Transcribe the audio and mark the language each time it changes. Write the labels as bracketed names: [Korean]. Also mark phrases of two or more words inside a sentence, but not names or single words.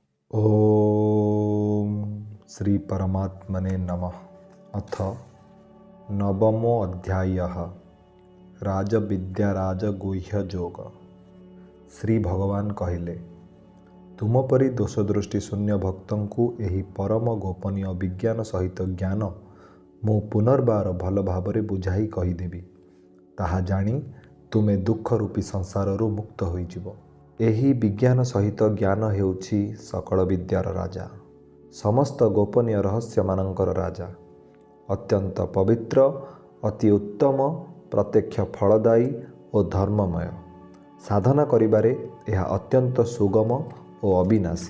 [Sanskrit] ओम श्री परमात्मने नमः। अथ नवमो अध्यायः राजविद्या राजगुह्य जोग। [Odia] ଶ୍ରୀ ଭଗବାନ କହିଲେ, ତୁମ ପରି ଦୋଷଦୃଷ୍ଟି ଶୂନ୍ୟ ଭକ୍ତଙ୍କୁ ଏହି ପରମ ଗୋପନୀୟ ବିଜ୍ଞାନ ସହିତ ଜ୍ଞାନ ମୁଁ ପୁନର୍ବାର ଭଲ ଭାବରେ ବୁଝାଇ କହିଦେବି। ତାହା ଜାଣି ତୁମେ ଦୁଃଖ ରୂପୀ ସଂସାରରୁ ମୁକ୍ତ ହୋଇଯିବ। ଏହି ବିଜ୍ଞାନ ସହିତ ଜ୍ଞାନ ହେଉଛି ସକଳ ବିଦ୍ୟାର ରାଜା, ସମସ୍ତ ଗୋପନୀୟ ରହସ୍ୟମାନଙ୍କର ରାଜା, ଅତ୍ୟନ୍ତ ପବିତ୍ର, ଅତି ଉତ୍ତମ, ପ୍ରତ୍ୟକ୍ଷ ଫଳଦାୟୀ ଓ ଧର୍ମମୟ। ସାଧନା କରିବାରେ ଏହା ଅତ୍ୟନ୍ତ ସୁଗମ ଓ ଅବିନାଶୀ।